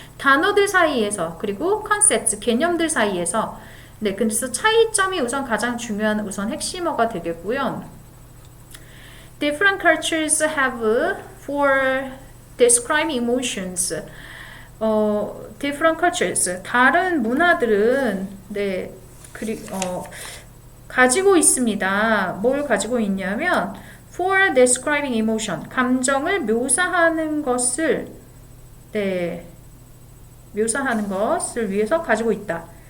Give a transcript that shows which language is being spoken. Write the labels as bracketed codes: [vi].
[ko] 단어들 사이에서 그리고 컨셉트, 개념들 사이에서 네, 그래서 차이점이 우선 가장 중요한 우선 핵심어가 되겠고요. [en] Different cultures have for describing emotions. different cultures. [ko] 다른 문화들은 네, 가지고 있습니다. 뭘 가지고 있냐면 [en] for describing emotion. [ko] 감정을 묘사하는 것을 묘사하는 것을 위해서 가지고 있다.